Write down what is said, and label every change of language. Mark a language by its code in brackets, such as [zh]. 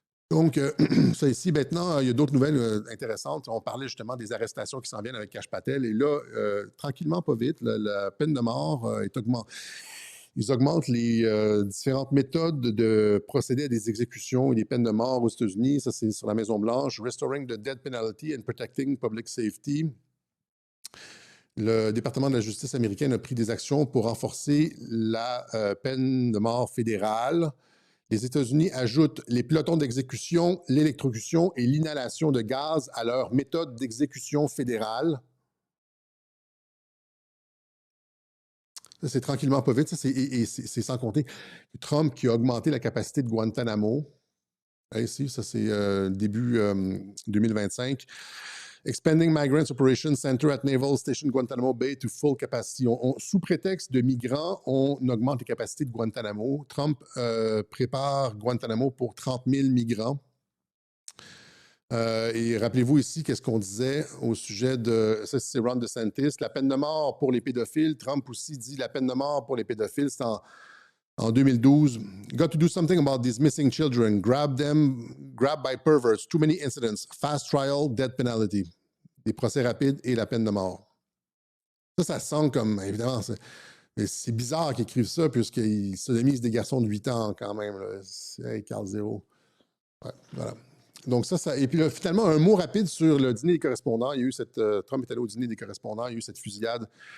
[fr] Donc, ça ici, maintenant, il y a d'autres nouvelles intéressantes. On parlait justement des arrestations qui s'en viennent avec Kash Patel. Et là, tranquillement, pas vite, la peine de mort est augmentée. Ils augmentent les différentes méthodes de procéder à des exécutions et des peines de mort aux États-Unis. Ça, c'est sur la Maison-Blanche. [en] Restoring the death penalty and protecting public safety. [fr] Le département de la justice américaine a pris des actions pour renforcer la peine de mort fédérale. Les États-Unis ajoutent les pelotons d'exécution, l'électrocution et l'inhalation de gaz à leur méthode d'exécution fédérale. Ça, c'est tranquillement pas vite. C'est sans compter Trump qui a augmenté la capacité de Guantanamo. Ici, ça, c'est début 2025. [en] Expanding Migrants Operations Center at Naval Station Guantanamo Bay to full capacity. [fr] Sous prétexte de migrants, on augmente les capacités de Guantanamo. Trump prépare Guantanamo pour 30 000 migrants. Et rappelez-vous ici, qu'est-ce qu'on disait au sujet de... Ça, c'est Ron DeSantis. La peine de mort pour les pédophiles. Trump aussi dit la peine de mort pour les pédophiles. C'est en 2012. [en] Got to do something about these missing children. Grabbed by perverts. Too many incidents. Fast trial, death penalty. [fr] Des procès rapides et la peine de mort. Ça sonne comme, évidemment, c'est bizarre qu'ils écrivent ça puisqu'ils sodomisent des garçons de 8 ans quand même. C'est Carl Zero. Ouais, voilà. Donc ça. Et puis là, finalement, un mot rapide sur le dîner des correspondants. Il y a eu Trump est allé au dîner des correspondants. Il y a eu cette fusillade.